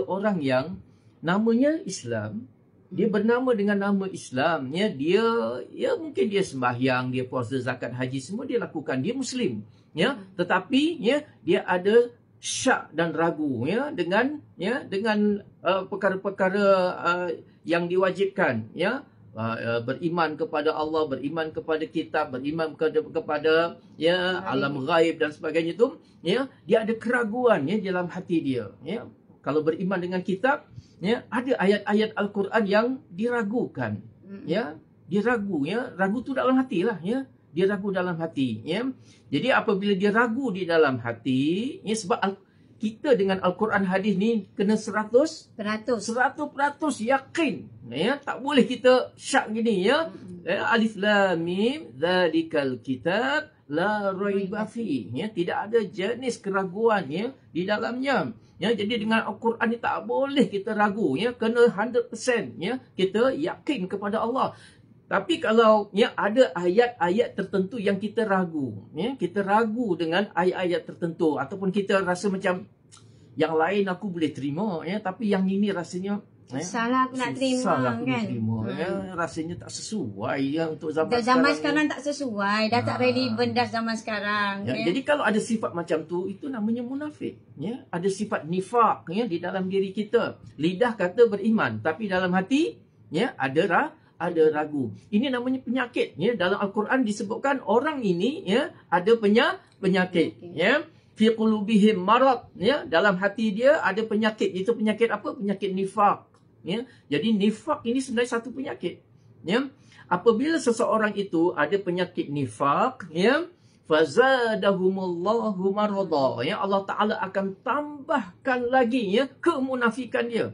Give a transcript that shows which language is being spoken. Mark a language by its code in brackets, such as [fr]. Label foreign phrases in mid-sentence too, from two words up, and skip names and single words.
[ms] orang yang namanya Islam, dia bernama dengan nama Islam ya, dia mungkin dia sembahyang, dia puasa, zakat, haji, semua dia lakukan, dia muslim ya, tetapi ya, dia ada syak dan ragu ya, dengan perkara-perkara yang diwajibkan ya, beriman kepada Allah, beriman kepada kitab, beriman kepada ya, alam ghaib dan sebagainya tu ya, dia ada keraguan ya, dalam hati dia ya. Kalau beriman dengan kitab ya, ada ayat-ayat Al-Quran yang diragukan ya, dia ragu ya, ragu tu dalam hati lah ya, dia ragu dalam hati ya. Jadi apabila dia ragu di dalam hati ya, sebab kita dengan Al-Quran hadis ni kena 100% yakin Ya, tak boleh kita syak gini ya. [ar] الم ذلك الكتاب لا ريب في. [ms] Ya, tidak ada jenis keraguan ya di dalamnya. Ya, jadi dengan Al-Quran ni tak boleh kita ragu ya, kena 100% ya kita yakin kepada Allah. Tapi kalau ya ada ayat-ayat tertentu yang kita ragu, ya, kita ragu dengan ayat-ayat tertentu ataupun kita rasa macam yang lain aku boleh terima ya, tapi yang ini rasanya salah aku nak terima salah aku kan. nak terima ya, rasanya tak sesuai ya untuk zaman Sekarang tak sesuai, dah tak relevan dah zaman sekarang. Ya, jadi kalau ada sifat macam tu, itu namanya munafik. Ya, ada sifat nifak ya di dalam diri kita. Lidah kata beriman, tapi dalam hati ya ada ragu. Ini namanya penyakit. Ya, dalam Al-Quran disebutkan orang ini ya ada penyakit. [ar] Ya, في قلوبهم مرض, ya, [ms] dalam hati dia ada penyakit. Itu penyakit apa? Penyakit nifak. Ya, jadi nifak ini sebenarnya satu penyakit. Ya, apabila seseorang itu ada penyakit nifak, ya, [ar] فزادهم الله مرضا, [ms] ya, Allah Taala akan tambahkan lagi ya kemunafikan dia.